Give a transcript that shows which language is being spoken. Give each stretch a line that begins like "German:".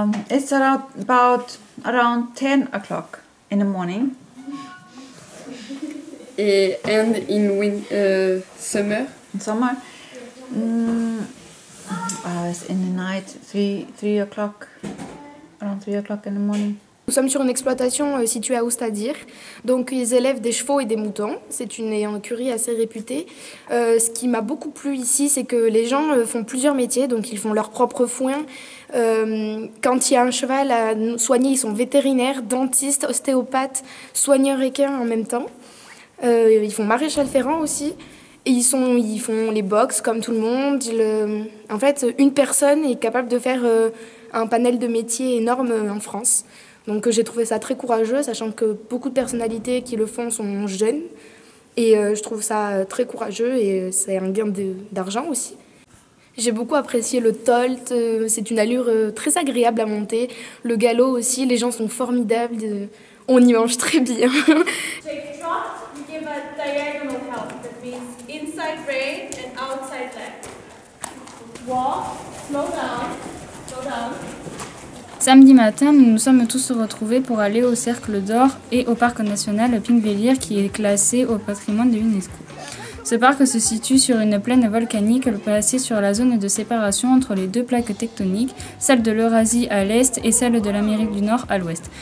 English: It's around 10 o'clock in the morning. And in summer? In summer, it's in the night, 3 o'clock, around 3 o'clock in the morning.
French: Nous sommes sur une exploitation située à Oustadir. Donc ils élèvent des chevaux et des moutons. C'est une écurie assez réputée. Ce qui m'a beaucoup plu ici, c'est que les gens font plusieurs métiers. Donc ils font leur propre foin. Quand il y a un cheval à soigner, ils sont vétérinaires, dentistes, ostéopathes, soigneurs équins en même temps. Ils font maréchal ferrant aussi. Et ils font les box comme tout le monde. En fait, une personne est capable de faire un panel de métiers énorme en France. Donc j'ai trouvé ça très courageux, sachant que beaucoup de personnalités qui le font sont jeunes. Et je trouve ça très courageux et c'est un gain d'argent aussi. J'ai beaucoup apprécié le tolt, c'est une allure très agréable à monter. Le galop aussi, les gens sont formidables, on y mange très bien.
English: Take trot, you give a diagonal help, that means inside rein and outside leg. Walk, slow down.
French: Samedi matin, nous nous sommes tous retrouvés pour aller au Cercle d'Or et au parc national Pingvellir qui est classé au patrimoine de l'UNESCO. Ce parc se situe sur une plaine volcanique placée sur la zone de séparation entre les deux plaques tectoniques, celle de l'Eurasie à l'est et celle de l'Amérique du Nord à l'ouest.